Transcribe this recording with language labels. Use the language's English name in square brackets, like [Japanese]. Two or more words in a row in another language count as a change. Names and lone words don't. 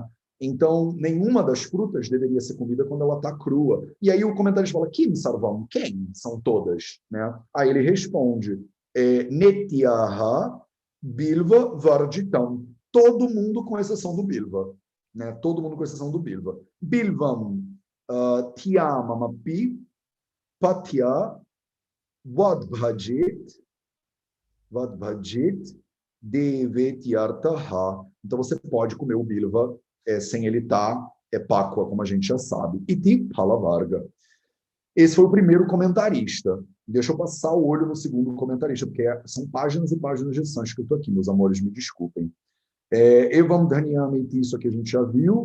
[Portuguese] Então, nenhuma das frutas deveria ser comida quando ela está crua. E aí o comentarista fala, [Sanskrit] Kim sarvam, [Portuguese] quem são todas? Né? Aí ele responde, [Sanskrit] Netyaha bilva varjitam. [Portuguese] Todo mundo com exceção do bilva. Né? Todo mundo com exceção do bilva. [Sanskrit] Bilvam tiamamapi patya vadbhajit devetyartaha. [Portuguese] Então você pode comer o bilva sem ele estar páqua, como a gente já sabe. [Sanskrit] Iti palavarga. [Portuguese] Esse foi o primeiro comentarista. Deixa eu passar o olho no segundo comentarista, porque são páginas e páginas de sânscrito aqui, meus amores, me desculpem. [Sanskrit] Evam Dhanyamiti, [Portuguese] isso aqui a gente já viu.